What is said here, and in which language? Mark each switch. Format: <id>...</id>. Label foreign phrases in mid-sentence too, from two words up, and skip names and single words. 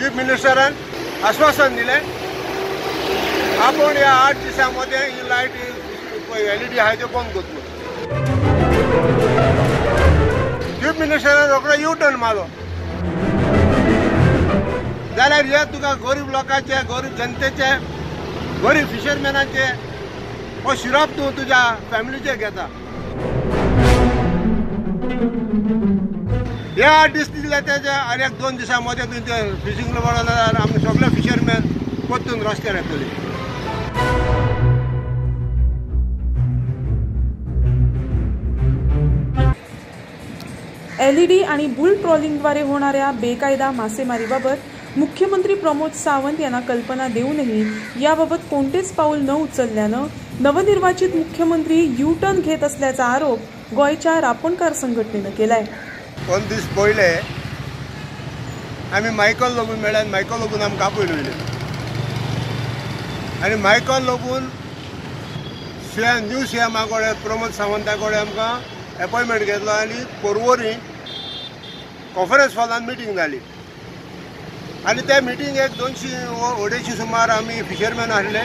<kok>मिनिस्टरान आश्वासन दिले</kok> <mr>आपण या 8 दिवसांमध्ये ही लाईट LED आहे ते बंद करतो.</mr> <kok>चीफ मिनिस्टरान रोखडो U-टर्न मारलो जाल्यार हे तुका गरीब लोकांचे, गरीब जनतेचे, गरीब फिशरमॅनांचे हो शिराप तूं तुज्या फॅमिलीचे घेता. हे 8 दीस दिले तेजे आनी 1-2 दिसांमध्ये तुवें ते फिशींग वाडोवल्यार आमी सगळे फिशरमॅन परतून रस्त्यार येतले.</kok> <mr>LED आणि बुल ट्रॉलिंगद्वारे होणाऱ्या बेकायदा मासेमारीबाबत मुख्यमंत्री प्रमोद सावंत यांना कल्पना देऊनही याबाबत कोणतेच पाऊल न उचलल्यानं नवनिर्वाचित मुख्यमंत्री U-टर्न घेत असल्याचा आरोप गोयच्या रापणकार संघटनेनं केलाय.</mr> <kok>2 दीस पयले आमी मायकल लोगून मेळ्ळ्यान मायकल लोगून आमकां आपयले आनी मायकल लोगून</kok> <en>new CM</en> <kok>कडेन प्रमोद सावंता कडेन आमकां अपॉयंटमेंट घेतलो आनी परवरी कॉन्फरन्स हॉलान मिटींग जाली आनी त्या मिटींगेक 200-250 सुमार आमी फिशरमॅन आसले.</kok>